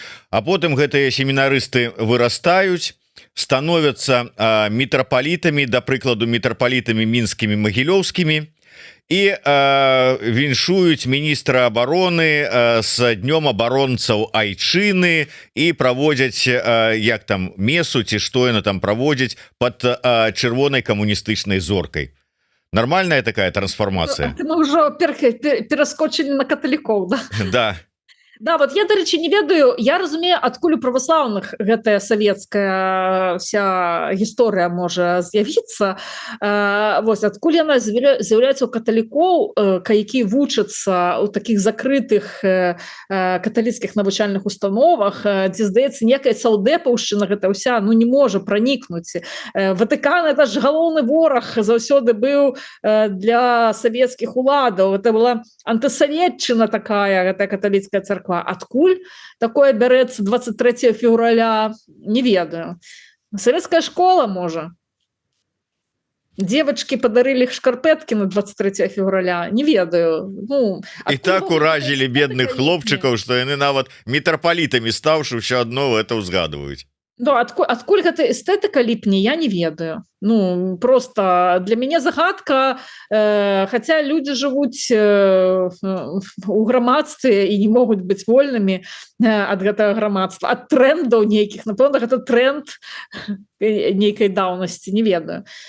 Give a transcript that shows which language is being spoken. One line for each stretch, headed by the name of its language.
Belarusian: А потым гэтыя семінарысты вырастаюць, становяцца мітрапалітамі, да прыкладу мітрапалітамі мінскімі, магілёўскімі, і віншуюць міністра абароны з днём абаронцаў айчыны і праводзяць як там месу ці што яны там праводзяць пад чырвонай камуністычнай зоркай. Нормальная такая трансформация?
Russian: Мы уже перескочили на католиков, да? Да.
Belarusian: Да, вот я, дарэчы, не ведаю, я разумею, адкуль у праваслаўных гэтая савецкая вся гісторыя можа з'явіцца. Вось, адкуль яна з'яўляецца у каталікоў, які вучацца ў такіх закрытых каталіцкіх навучальных установах, дзе, здаецца, некая саўдэпаўшчына гэта ўся, ну, не можа пранікнуць. Ватыкан —
Russian: это ж
Belarusian: галоўны вораг заўсёды быў для савецкіх уладаў.
Russian: Это была
Belarusian: антысаветчына такая, гэтая каталіцкая царква. Адкуль такое бярэцца 23 февраля, не ведаю. Савецкая школа, можа.
Russian: Девочки подарили
Belarusian: шкарпетки
Russian: на 23 февраля,
Belarusian: не ведаю. Ну, і так уразілі бедных хлопчыкаў, што яны нават мітрапалітамі стаўшы ўсё адно
Russian: это
Belarusian: ўзгадваюць. Да, адкуль гэта эстэтыка ліпне, я не ведаю. Ну, просто для мяне загадка, хаця людзі жывуць у грамадстве і не могуць быць вольнымі ад гэтага грамадства, ад трэндаў нейкіх, напэўна, гэта трэнд нейкай даўнасці, не ведаю.